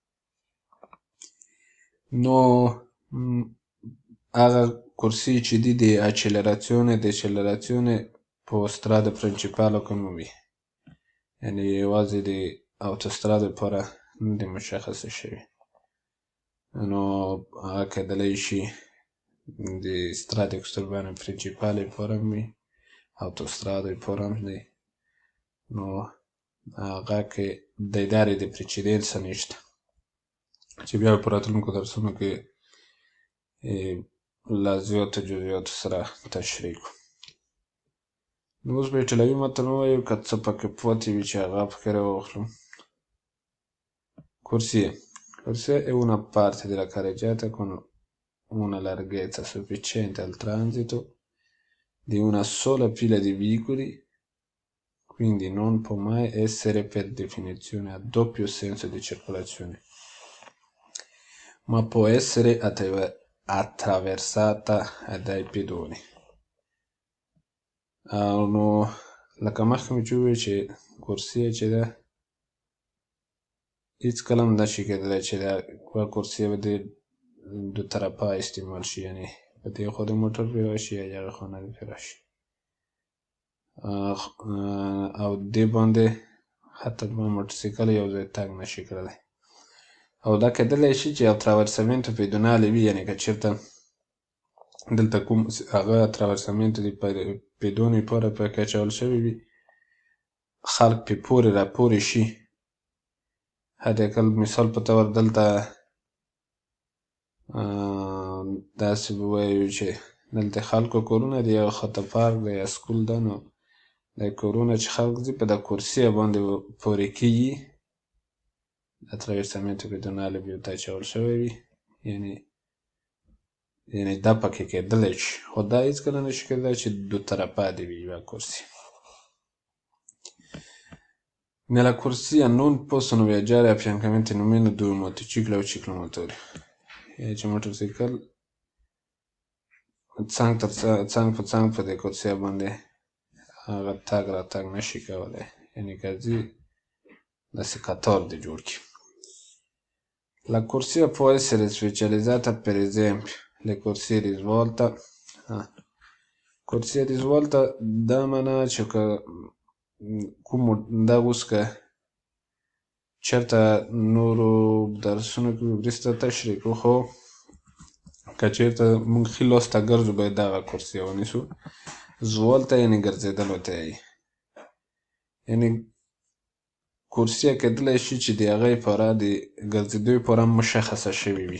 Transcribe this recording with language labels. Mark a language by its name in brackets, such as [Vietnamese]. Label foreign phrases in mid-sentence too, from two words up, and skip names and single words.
[Pashto] نو هغه کورسیې چې دي د [Italian] accelerazione decelerazione [Pashto] په [Italian] strade principali [Pashto] کې نه وي، یعنې یوازې د اوتوستراد لپاره نه دي مشخصه شوي. نو هغه کېدلی شي د [Italian] strade exurbane principale [Pashto] لپاره هم وي، autostrade لپاره هم دی. نو هغه کې د ادارې د precedenza نشته چې بیا په راتلونکو درسونو کې له زیاتو جزئیاتو سره تشریح کړو. نو اوس به ایټالوي متن ووایو، که څه پکې پاتې وي چې هغه پکې راواخلو. [Italian] Corsia è una parte della carreggiata con una larghezza sufficiente al transito di una sola fila di veicoli, quindi non può mai essere per definizione a doppio senso di circolazione, ma può essere attraversata dai pedoni. [Pashto] نو لکه مخکې مې چې وویل چې کورسیه چې ده هیڅ کله هم نشي کېدلی چې دا کورسیه به د دو طرفه استعمال شي، یعنې په دې خوا د موټر پرې راشي یا هغې خوا نه دې پرې راشي، او دې باندې حتی موټرسایکل یو ځای تګ نشي کړلی. او دا کېدلی شي چې [Italian] attraversamento pedonale [Pashto] وي، یعنې که چېرته دلته کوم هغه attraversamento د پیدون لپاره پکې اچول شوي وي، خلک پې پورې راپورې شي. حداقل مثال په طور دلته داسې به ووایو چې دلته خلکو کورونه دي، یو خواته پارک دی یا سکول ده، نو دا کورونه چې خلک ځي په دا کورسیه باندې پورې کېږي، [Italian] attraversamento pedonale [Pashto] به ورته اچول شوی وي، یعنې دا پکې کېدلی شي. خو دا هېڅکله نشي کېدلی چې دو طرفه دې وي یوه کورسیه. [Italian] Nella corsia non possono viaggiare affiancamenti nemmeno due motocicli o ciclomotori. [Pashto] چې موټرسایکل څنګ په څنګ په دې کورسیه باندې هغه تګ راتګ نشي کولی، یعنې که ځي داسې قطار دې جوړ کړي. [Italian] La corsia può essere specializzata, per esempio le corsie di svolta. Corsia di svolta [Pashto] دا معنا چې که کوم دا اوس که چېرته نورو درسونو کې وروسته تشریح کړو، خو که چېرته موږ ښي لاس ته ګرځو باید دغه کرسیه ونیسو. زوال ته یعنې ګرځېدلو ته یې یعنې کرسیه کېدلی شي چې د هغې پاره د ګرځېدو پاره مشخصه شوې وي.